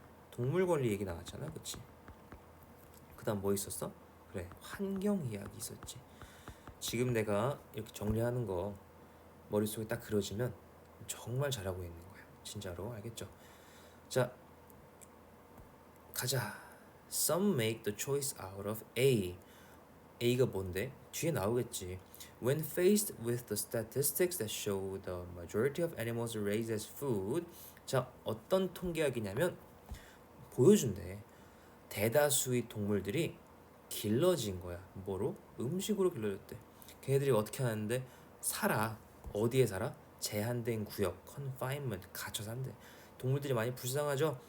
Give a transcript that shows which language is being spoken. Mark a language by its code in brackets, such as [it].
[ko] 동물 권리 얘기 나왔잖아. 그치? 그 다음 뭐 있었어? 그래. 환경 이야기 있었지. 지금 내가 이렇게 정리하는 거 머릿속에 딱 그려지면 정말 잘하고 있는 거야. 진짜로. 알겠죠? 자, 가자. [en] Some make the choice out of A. [ko] A가 뭔데? 뒤에 나오겠지. [en] When faced with the statistics that show the majority of animals raised as food. [ko] 자, 어떤 통계학이냐면 보여준대. 대다수의 동물들이 길러진 거야. 뭐로? 음식으로 길러졌대. 걔네들이 어떻게 하는데? 살아. 어디에 살아? 제한된 구역, confinement, 갇혀 산대. 동물들이 많이 불쌍하죠?